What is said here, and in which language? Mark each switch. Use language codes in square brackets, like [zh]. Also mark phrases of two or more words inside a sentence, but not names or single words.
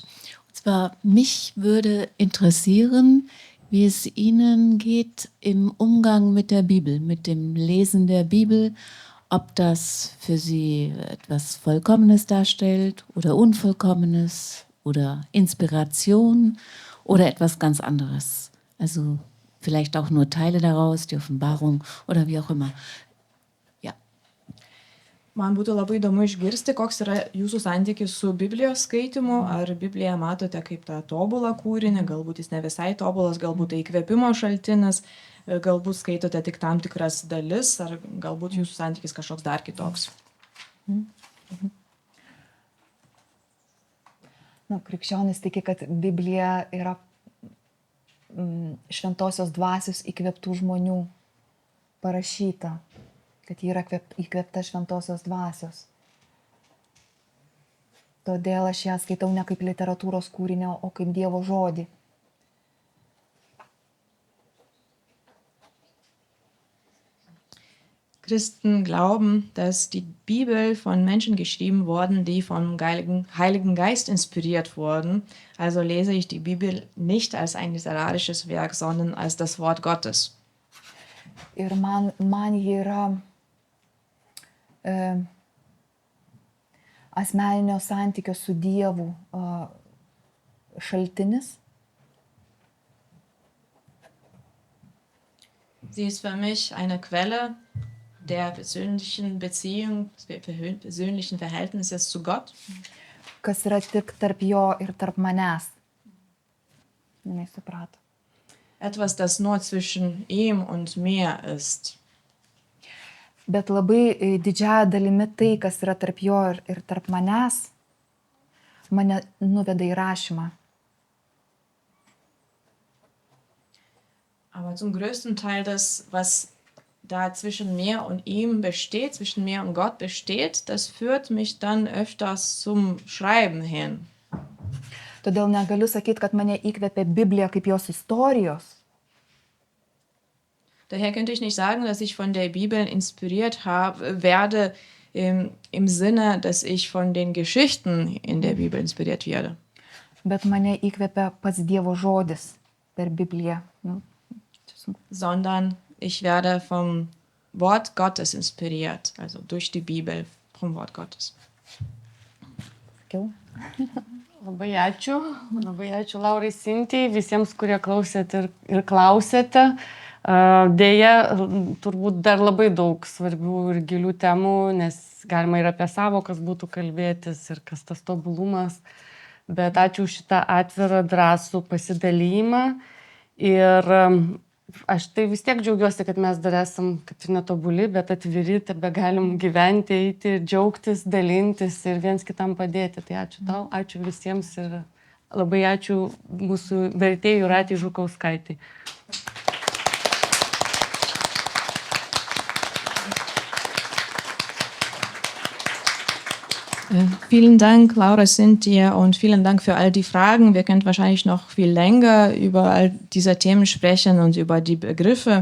[de] Und zwar, mich würde interessieren, wie es Ihnen geht im Umgang mit der Bibel, mit dem Lesen der Bibel ob das für sie etwas Vollkommenes darstellt oder Unvollkommenes oder Inspiration oder etwas ganz anderes. Also vielleicht auch nur Teile daraus, die Offenbarung oder wie auch immer. Ja. [lt] Man būtų labai įdomu išgirsti, koks yra jūsų santykis su Biblijos skaitimu. Ar Bibliją matote kaip tą tobulą kūrinį, galbūt jis ne visai tobulas, galbūt tai įkvėpimo šaltinis, galbūt skaitote tik tam tikras dalis, ar galbūt jūsų santykis kažkoks dar kitoks. Krikščionis tiki, kad Biblija yra šventosios dvasios įkvėptų žmonių parašyta, kad ji yra įkvėpta šventosios dvasios. Todėl aš ją skaitau ne kaip literatūros kūrinio, o kaip Dievo žodį. [de] Christen glauben, dass die Bibel von Menschen geschrieben worden, die vom Heiligen Geist inspiriert wurden. Also lese ich die Bibel nicht als ein literarisches Werk, sondern als das Wort Gottes. [lt] Ir man ji yra asmeninio santykio su Dievu šaltinis. [de] Sie ist für mich eine Quelle der persönlichen Beziehung, des persönlichen Verhältnisses zu Gott. [lt] Kas yra tik tarp jo ir tarp manęs. Nesuprato. [de] Etwas, das nur zwischen ihm und mir ist. [lt] Bet labai didžiąja dalimi tai, kas yra tarp jo ir tarp manęs, mane nuveda į rašymą. [de] Aber zum größten Teil das, was da zwischen mir und ihm besteht, zwischen mir und Gott besteht, das führt mich dann öfters zum Schreiben hin. [lt] Todėl negaliu sakyti, kad mane įkvėpė Biblija kaip jos istorijos. [de] Daher könnte ich nicht sagen, dass ich von der Bibel inspiriert werde, im Sinne, dass ich von den Geschichten in der Bibel inspiriert werde. [lt] Bet mane įkvėpė pats Dievo žodis per Bibliją. [de] Sondern ich werde vom Wort Gottes inspiriert, also durch die Bibel, vom Wort Gottes. [lt] Sakiau? Labai ačiū Laurai Sintijai, visiems, kurie klausėt ir klausėte. Deja, turbūt dar labai daug svarbių ir gilių temų, nes galima ir apie savokas būtų kalbėtis ir kas tas tobulumas. Bet ačiū už šitą atvirą, drąsų pasidalymą. Ir aš tai vis tiek džiaugiuosi, kad mes dar esam, kad ir netobuli, bet atviri, tebe galim gyventi, eiti, džiaugtis, dalintis ir viens kitam padėti. Tai ačiū tau, ačiū visiems ir labai ačiū mūsų vertėjai Jūratei Žukauskaitai. [de] Vielen Dank, Laura Sintia, und vielen Dank für all die Fragen. Wir können wahrscheinlich noch viel länger über all diese Themen sprechen und über die Begriffe.